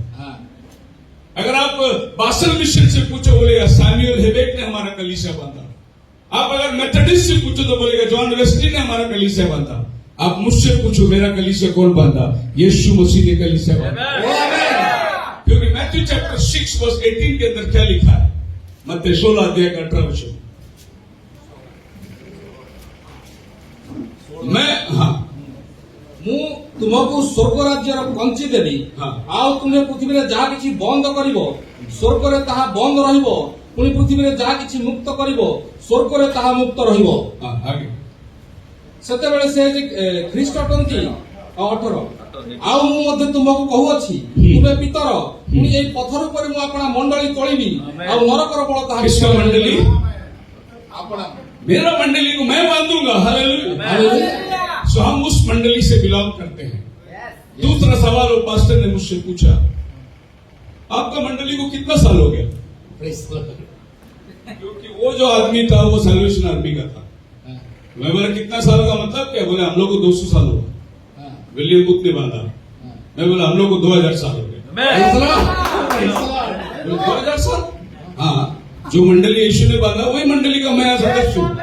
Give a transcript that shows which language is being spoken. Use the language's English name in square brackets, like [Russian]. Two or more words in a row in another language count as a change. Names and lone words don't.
[Hindi] अगर आप बासल मिशन से पूछो, बोलेगा सैमुअल हेबेक ने हमारा कलीसिया बांधा। आप अगर मेथडिस्ट से पूछो तो बोलेगा जॉन वेस्ली ने हमारा कलीसिया बांधा। आप मुझसे पूछो मेरा कलीसिया कौन बांधा? यीशु मसीह ने कलीसिया बांधा। क्योंकि मैथ्यू चैप्टर 6 वर्स 18 के अंदर क्या लिखा है? मत्ती 16 अध्याय का 18 वचन। [Odia] ମୁଁ ତୁମକୁ ସ୍ୱର୍ଗ ରାଜ୍ୟର ପଞ୍ଚି ଦେବି ହଁ। ଆଉ ତୁମେ ପୃଥିବୀରେ ଯାହା କିଛି ବନ୍ଦ କରିବ ସ୍ୱର୍ଗରେ ତାହା ବନ୍ଦ ରହିବ, ପୁଣି ପୃଥିବୀରେ ଯାହା କିଛି ମୁକ୍ତ କରିବ ସ୍ୱର୍ଗରେ ତାହା ମୁକ୍ତ ରହିବ। [Hindi] हाँ, आगे। [Odia] ସେତେବେଳେ ସେ ଯେ ଖ୍ରୀଷ୍ଟ ଅଟନ୍ତି 18 ଆଉ ମୁଁ ମଧ୍ୟ ତୁମକୁ କହୁଅଛି ତୁମେ ପିତର, ପୁଣି ଏଇ ପଥର ଉପରେ ମୁଁ ଆପଣା ମଣ୍ଡଳୀ ତୋଳିବି ଆଉ ନରକର ବଳ ତାହା [Hindi] किसका मंडली? ଆପଣା मेरा मंडली को मैं बांधूंगा। हालेलुया। हालेलुया। सो हम उस मंडली से बिलोंग करते हैं। दूसरा सवाल वो पास्टर ने मुझसे पूछा, आपका मंडली को कितना साल हो गया? [English] Praise the Lord. [Hindi] क्योंकि वो जो आदमी था वो सैल्वेशन आर्मी का था। हाँ, मैं बोला कितना साल का मतलब क्या? बोले हम लोग को 200 साल हो गया। हाँ, विलियम बुथ ने बांधा। हाँ। मैं बोला हम लोग को 2000 साल हो गए। [English] Praise the Lord. Praise the Lord. [Hindi] बोले 2000 साल? हाँ, जो मंडली यीशु ने बांधा वही मंडली का मैं सदस्य हूँ।